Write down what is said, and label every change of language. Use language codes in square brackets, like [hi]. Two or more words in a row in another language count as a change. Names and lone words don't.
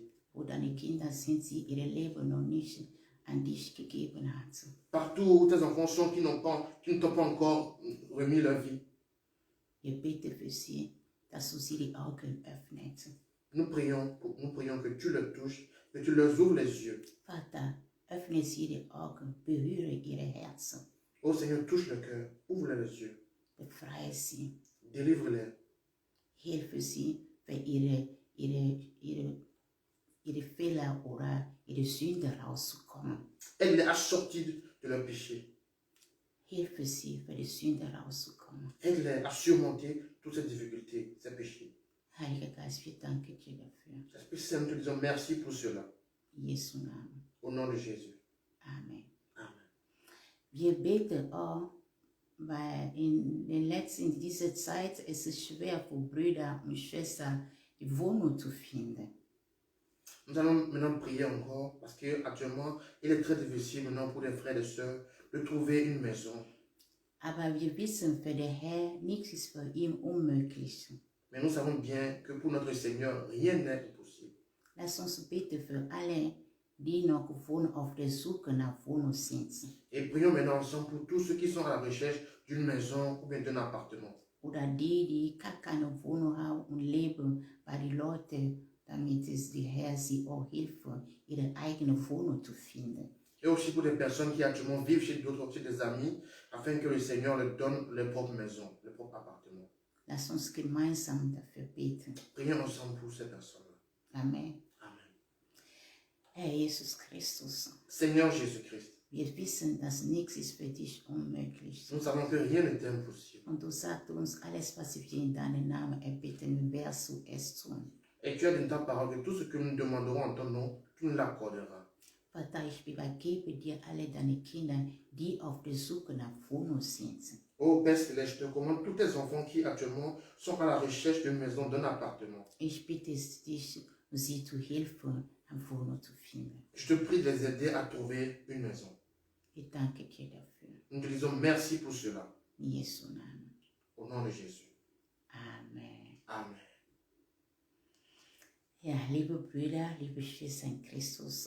[de] Wo deine Kinder sind, sie ihr Leben noch nicht an dich gegeben haben. [fr] Partout où tes enfants sont qui ne t'ont pas encore remis leur vie. [de] Ich bitte für sie, dass du sie die Augen öffnest. [fr] Nous prions que tu les touches, que tu leur ouvres les yeux. [de] Vater, öffne sie die Augen, berühre ihre Herzen, [fr] Oh Seigneur, touche le cœur, ouvre les yeux, [de] befreie sie, [fr] délivre-les. [de] hilfe sie für ihre Fehler oder ihre Sünde rauszukommen. [fr] Aide-les à sortir de leur péché. [de] Hilfe sie, für die Sünde rauszukommen. [fr] Aide-les à surmonter toutes ces difficultés, ces péchés. [de] Heiliger Geist, wir danken dir dafür. [fr] Esprit Saint, nous te disons merci pour cela. [de] In Jesu Namen. [fr] Au nom de Jésus. [de] Amen. [fr] Amen. [de] Wir beten auch, weil in dieser Zeit es ist schwer für Brüder und Schwestern, die Wohnung zu finden. [fr] Nous allons maintenant prier encore parce qu'actuellement, il est très difficile maintenant pour les frères et sœurs de trouver une maison. [de] Aber wir wissen, für den Herr, nichts ist für ihn unmöglich. [fr] Mais nous savons bien que pour notre Seigneur, rien n'est impossible. [de] Lass uns beten für alle, die noch auf der Suche nach Wohnung sind. [fr] Et prions maintenant ensemble pour tous ceux qui sont à la recherche d'une maison ou bien d'un appartement. [de] Oder die gar keine Wohnung haben und leben bei den Leuten, damit es der Herr sie auch hilft, ihre eigene Wohnung zu finden. [fr] Et aussi pour des personnes qui actuellement vivent chez d'autres, chez des amis, afin que le Seigneur leur donne leur propre maison, leur propre appartement. [de] Lass uns gemeinsam dafür beten. [fr] Prions ensemble pour ces personnes-là. [de] Amen. [fr] Amen. [de] Herr Jesus Christus, [fr] Seigneur Jésus-Christ, [de] wir wissen, dass nichts ist für dich unmöglich. [fr] nous savons que rien n'est impossible. [de] Und du sagst uns, alles, was wir in deinem Namen erbitten, wirst du es tun. [fr] Et tu as dit dans ta parole que tout ce que nous demanderons en ton nom, tu nous l'accorderas. [de] Vater, ich übergebe dir alle deine Kinder, die auf der Suche nach Wohnung sind. [fr] Ô Père Céleste, je te commande tous tes enfants qui actuellement sont à la recherche d'une maison, d'un appartement. [de] Ich bitte dich, sie zu helfen, eine Wohnung zu finden. [fr] Je te prie de les aider à trouver une maison. [de] Ich danke dir dafür. [fr] Nous te disons merci pour cela. [de] In Jesu Namen. [fr] Au nom de Jésus. [de] Amen. [fr] Amen. [de] Ja, liebe Brüder, liebe Schwestern in Christus.